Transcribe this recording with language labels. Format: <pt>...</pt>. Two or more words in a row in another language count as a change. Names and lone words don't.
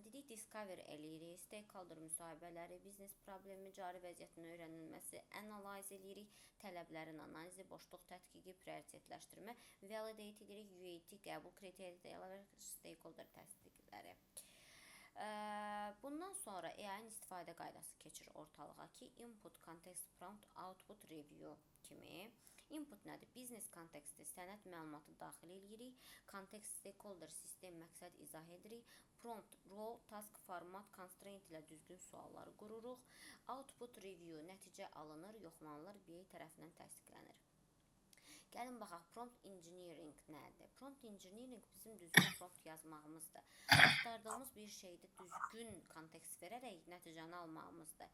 <az>Dedik, discover eləyirik, stakeholder müsahibələri, biznes problemi, cari vəziyyətin öyrənilməsi, analiz eləyirik, tələblərin analizi, boşluq tədqiqi, prioritetləşdirmə, validate edirik, UAT, qəbul kriteriyaları, stakeholder təsdiqləri. Bundan sonra AI-nin istifadə qaydası keçir ortalığa ki,</az> <en>input, context, prompt, output, review kimi.</en> <az>Input nədir? Biznes konteksti, sənəd məlumatı daxil edirik.</az> <en>Context, stakeholder,</en> <az>sistem, məqsəd izah edirik.</az> <en>Prompt, role, task, format, constraint</en> <az>ilə düzgün sualları qururuq.</az> <en>Output, review,</en> <az>nəticə alınır, yoxlanılır, BA tərəfindən təsdiqlənir. Gəlin baxaq,</az> <en>prompt engineering</en> <az>nədir?</az> <en>Prompt engineering</en> <az>bizim düzgün prompt yazmağımızdır. Axtardığımız bir şeydə düzgün kontekst verərək nəticəni almağımızdır.</az>